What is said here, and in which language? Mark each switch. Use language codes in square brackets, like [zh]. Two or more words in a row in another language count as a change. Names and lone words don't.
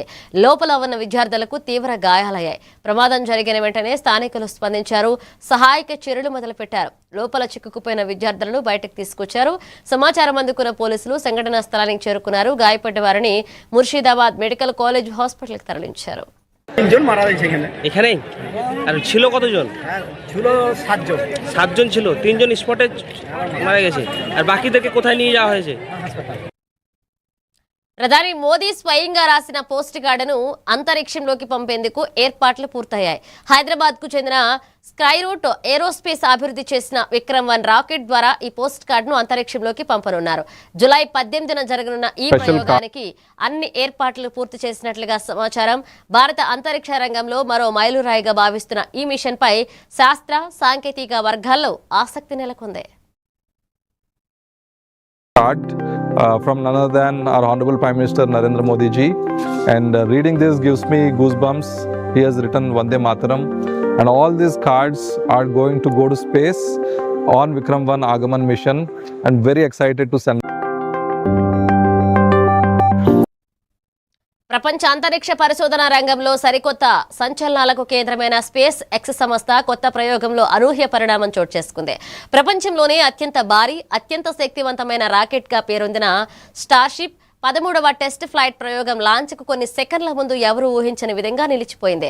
[te] లోపల ఉన్న విద్యార్థులకు తీవ్ర గాయాలయ్యాయి. ప్రమాదం జరిగిన వెంటనే స్థానికులు స్పందించారు. సహాయక చర్యలు మొదలుపెట్టారు. లోపల చిక్కుకుపోయిన విద్యార్థులను బయటకు తీసుకొచ్చారు. సమాచారం అందుకున్న పోలీసులు సంఘటనా స్థలానికి చేరుకున్నారు. గాయపడ్డ వారిని ముర్షిదాబాద్ మెడికల్ కాలేజ్ హాస్పిటల్కి తరలించారు. [bn] এখানেই আর ছিল কতজন? ছিল 7 জন। 7 জন ছিল, 3 জন স্পটে মারা গেছে, আর বাকিদেরকে কোথায় নিয়ে যাওয়া হয়েছে? [te] ప్రధాని మోదీ స్వయంగా రాసిన పోస్ట్ కార్డును అంతరిక్షంలోకి పంపేందుకు ఏర్పాట్లు పూర్తయ్యాయి. హైదరాబాద్ కు చెందిన స్కైరూట్ ఏరోస్పేస్ అభివృద్ధి చేసిన విక్రమ్-1 రాకెట్ ద్వారా ఈ పోస్ట్ కార్డును అంతరిక్షంలోకి పంపనున్నారు. జూలై 18న జరగనున్న ఈ ప్రయోగానికి అన్ని ఏర్పాట్లు పూర్తి చేసినట్లుగా సమాచారం. భారత అంతరిక్ష రంగంలో మరో మైలురాయిగా భావిస్తున్న ఈ మిషన్ పై శాస్త్ర సాంకేతిక వర్గాల్లో ఆసక్తి నెలకొంది. [en] From none other than our Honorable Prime Minister Narendra Modi ji, and reading this gives me goosebumps. He has written Vande Mataram, and all these cards are going to go to space on Vikram-1 Agaman mission, and very excited to send. [te] ప్రపంచ అంతరిక్ష పరిశోధన రంగంలో సరికొత్త సంచలనాలకు కేంద్రమైన స్పేస్ ఎక్స్ సంస్థ కొత్త ప్రయోగంలో అనూహ్య పరిణామం చోటు చేసుకుంది. ప్రపంచంలోనే అత్యంత భారీ, అత్యంత శక్తివంతమైన రాకెట్ గా పేరొందిన స్టార్షిప్ 13వ [en] test flight [te] ప్రయోగం లాంచ్కు కొన్ని సెకండ్ల ముందు ఎవరూ ఊహించని విధంగా నిలిచిపోయింది.